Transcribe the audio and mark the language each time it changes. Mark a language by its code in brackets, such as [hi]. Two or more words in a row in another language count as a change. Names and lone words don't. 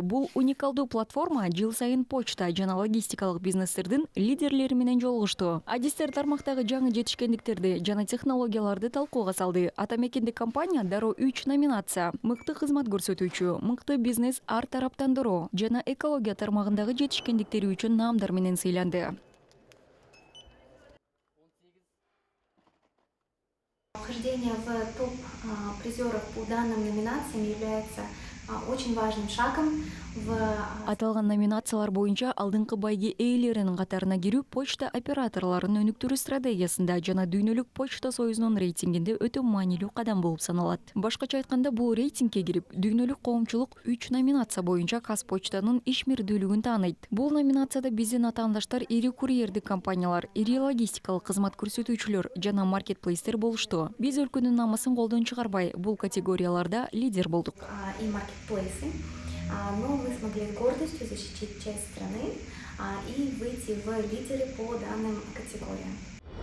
[ky] Бул уникалдуу платформа жыл сайын почта жана логистикалык бизнестердин лидерлери менен жолугушту. Адистер тармактагы жаңы жетишкендиктерди жана технологияларды талкууга салды. Ата мекендик компания дароо 3 номинация: мыкты кызмат көрсөтүүчү, мыкты бизнес тараптандыруу жана экология тармагындагы жетишкендиктери үчүн наамдар менен сыйланды. [ru] Вхождение в топ призеров по данным номинациям является очень важным шагом в [ky] Аталган номинациялар боюнча алдыңкы байге ээлеринин катарына кирүү почта операторлорунун өнүктүрүү стратегиясында жана дүйнөлүк почта союзунун рейтингинде өтө маанилүү кадам болуп саналат. Башкача айтканда, бул рейтингге кирип, дүйнөлүк коомчулук 3 номинация боюнча Казпочтанын ишмердүүлүгүн тааныйт. Бул номинацияда биздин атаандаштар ири курьердик компаниялар, ири логистикалык кызмат көрсөтүүчүлөр жана маркетплейстер болушту. Биз өлкөнүн намысын колдон чыгарбай, бул категорияларда лидер болдук. [ru] И маркетплейсы. Но мы смогли с гордостью защитить часть страны и выйти в лидеры по данным категориям.